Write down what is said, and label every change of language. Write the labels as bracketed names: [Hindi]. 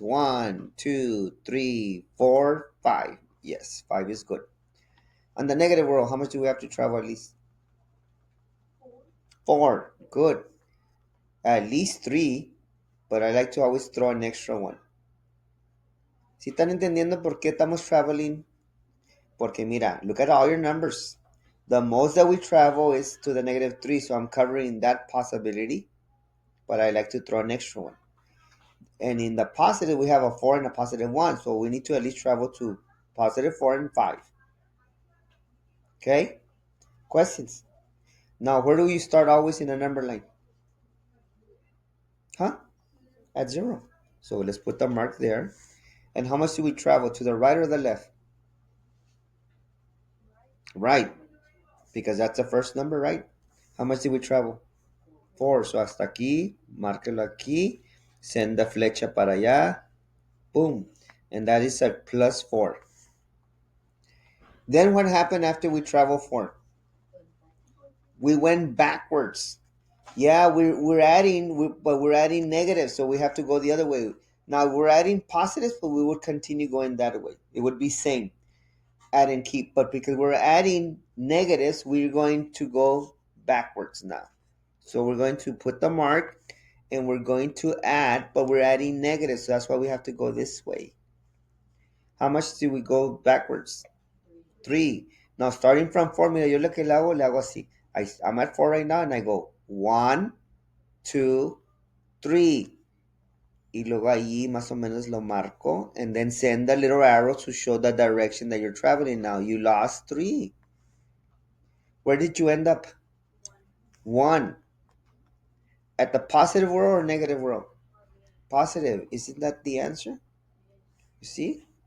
[English] 1, 2, 3, 4, 5. Yes, 5 is good. On the negative world, how much do we have to travel at least? 4. Good. At least 3, but I like to always throw an extra 1. [Spanish] ¿Sí están entendiendo por qué estamos traveling? Porque mira, [English] look at all your numbers. The most that we travel is to the -3, so I'm covering that possibility, but I like to throw an extra 1. And in the positive, we have a 4 and a positive 1, so we need to at least travel to positive 4 and 5. Okay? Questions? Now, where do you start always in a number line? Huh? At 0. So let's put the mark there. And how much do we travel? To the right or the left? Right. Because that's the first number, right? How much did we travel? 4. [Spanish] So hasta aquí, márquelo aquí. [English] Send the [Spanish] flecha para allá. [English] Boom. And that is a plus 4. Then what happened after we traveled 4? We went backwards. Yeah, we're adding, but we're adding negatives, so we have to go the other way. Now we're adding positives, but we would continue going that way. It would be same, add and keep. But because we're adding negatives, we're going to go backwards now. So we're going to put the mark, and we're going to add, but we're adding negatives, so that's why we have to go this way. How much do we go backwards? [Spanish] 3. [English] Now starting from 4, [Spanish] mira, yo lo que le hago así. [English] I'm at 4 right now, and I go 1, 2, 3. [Spanish] Y luego ahí más o menos lo marco. [English] And then send the little arrow to show the direction that you're traveling now. You lost 3. Where did you end up? 1. At the positive world or negative world? Positive. Isn't that the answer? You see?